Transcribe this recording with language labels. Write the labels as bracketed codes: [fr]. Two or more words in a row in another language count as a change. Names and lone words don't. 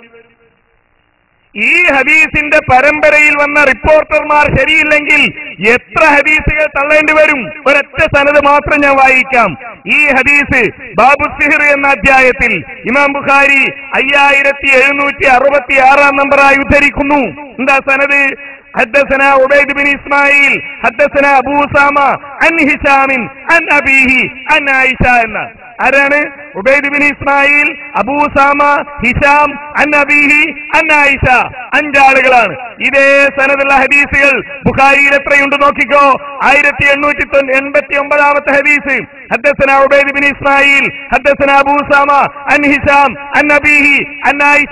[ml] ഈ ഹദീസിന്റെ പരമ്പരയിൽ വന്ന റിപ്പോർട്ടർമാർ ശരിയില്ലെങ്കിൽ എത്ര ഹദീസുകൾ തള്ളേണ്ടി വരും? ഒരൊറ്റ സനദ് മാത്രം ഞാൻ വായിക്കാം. ഈ ഹദീസ് [ar] باب سحر [ml] എന്ന അധ്യായത്തിൽ ഇമാം ബുഖാരി 5766 നമ്പറായി ഉദ്ധരിക്കുന്നു. എന്താ സനദ്? [ar] حدثنا عبيد بن إسماعيل حدثنا أبو أسامة عن هشام عن أبيه عن عائشة. [ml] ആരാണ്? ഉബൈദ് ബിൻ ഇസ്മായിൽ, അബൂ ഉസാമ, ഹിഷാം, [ar] عن أبيه، عن عائشة. [ml] 5 ആളുകളാണ്. ഇതേ സനദുള്ള ഹദീസുകൾ ബുഖാരിയിൽ എത്രയുണ്ട് നോക്കിക്കോ. 1889 ഹദീസ്. [ar] حدثنا عبيد بن إسماعيل، حدثنا أبو أسامة، عن هشام، عن أبيه، عن عائشة.